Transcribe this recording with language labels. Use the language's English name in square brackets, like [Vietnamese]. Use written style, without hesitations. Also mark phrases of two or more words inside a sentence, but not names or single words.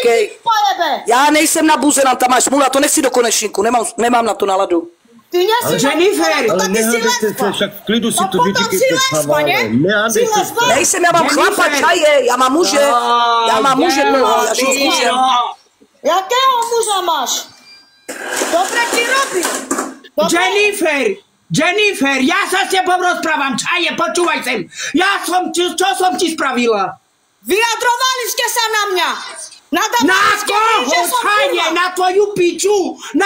[Czech] Já nejsem na buzeranta, máš smůlu, já to nechci do konečníku, nemám na to náladu. Jennifer! Ale nehádejte se, však v klidu si to vyříkejte s Havále. Nehádejte se. Nejsem, já mám chlapa, Čaje, já mám muže. Já mám muže dlouho, já žiju s mužem. [Slovak] Jakého muža máš? Dobre ti robí. Jennifer, ja sa s tebou rozprávam, Čaje, počúvaj sem. Čo som ti spravila? Vyjadrovali ste sa na mňa. Na koho, Čaje? Na tvoju piču? Na